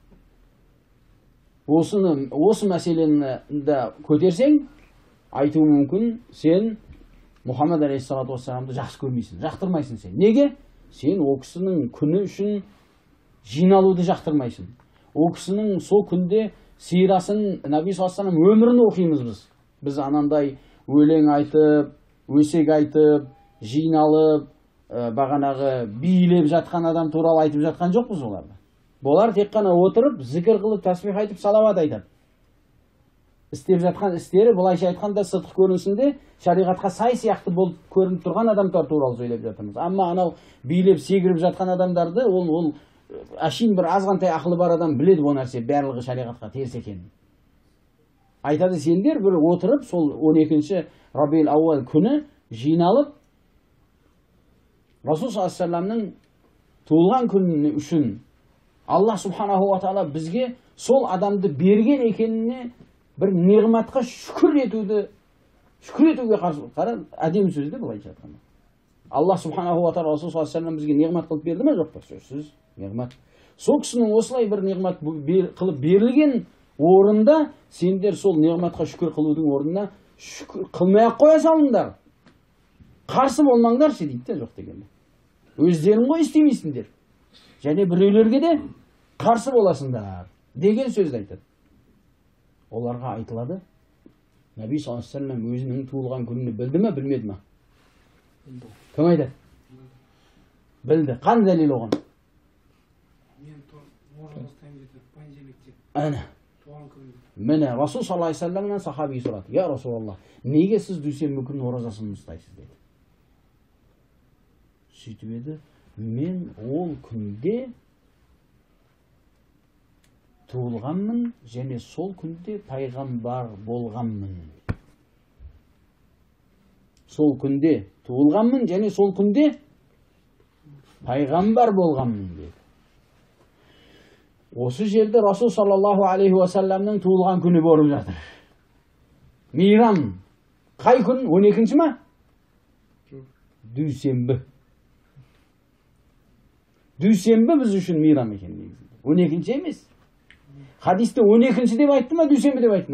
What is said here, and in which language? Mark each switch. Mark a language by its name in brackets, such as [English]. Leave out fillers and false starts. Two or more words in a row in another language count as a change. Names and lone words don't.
[Kazakh] Осы мәселені көтерсең, айтуы мүмкін, сен Мұхаммед [Arabic] عليه الصلاة والسلام [Kazakh] жақсы көрмейсің, жақтырмайсың сен. Неге? Сен ол кісінің күні үшін жиналуды жақтырмайсың. Ол кісінің сол күнде сирасын, Наби [Arabic] صلى الله عليه وسلم [Kazakh] өмірін оқимыз біз. Біз анандай өлең айтып, өсек айтып, жиналып, бағанағы билеп жатқан адам туралы айтып жатқан жоқпыз оларды. Болар тек қана отырып, зікір қылып, тасбих айтып, салават айтады. Істеп жатқан істері, бұлайша айтқанда сыдық көрінісінде шариғатқа сай сияқты болып көрініп тұрған адамдар туралы сөйлеп жатырмыз. Амма анау билеп, сегіріп жатқан адамдарды, ол әшейін бір азғантай ақылы бар адам біледі бұл нәрсе барлығы шариғатқа теріс екенін. Айтады, сендер бір отырып, сол 12-ші Рабиул ауал күні жиналып, Расул [Arabic] صلى الله عليه وسلم [Kazakh] туылған күні үшін Аллах [Arabic] سبحانه وتعالى [Kazakh] бізге сол адамды берген екеніне бір неғматқа шүкір етуге қара әдемі сөзді былайша айтқанда. Аллах [Arabic] سبحانه وتعالى [Kazakh] Расул [Arabic] صلى الله عليه وسلم [Kazakh] бізге неғмат қылып берді ме, жоқ па? Сөзсіз неғмат. Сол кісінің осылай бір неғмат қылып берілген орында сендер сол неғметқа шүкір қылудың орнына шүкір қылмай ақ қоя салыңдар. Қарсы болмаңдаршы дейді де, жоқ дегенде. Өздерің ғой істемейсіңдер. Және біреулерге де қарсы боласыңдар деген сөзді айтады. Оларға айтылады. Наби [Arabic] صلى الله عليه وسلم [Kazakh] өзінің туылған күнін білді ме, білмеді ме? Кім айтады? Білді. Қандай дәлел оған? Әне. Міне Расул [Arabic] صلى الله عليه وسلم [Kazakh] сахаби сұрады. [Arabic] يا رسول الله, [Kazakh] неге сіз дүйсенбі күні оразасын ұстайсыз деді. Сөйтіп еді, мен ол күнде туылғанмын және сол күнде пайғамбар болғанмын. Сол күнде туылғанмын және сол күнде пайғамбар болғанмын деді. Осы жерде Расул [Arabic] صلى الله عليه وسلم [Kazakh] туылған күні болып жатыр. Мейрам қай күн? 12-ші ма? Дүйсенбі. Дүйсенбі біз үшін мейрам екен негізінде. 12-ші емес. Хадисте 12-ші деп айтты ма, дүйсенбі деп айтты ма?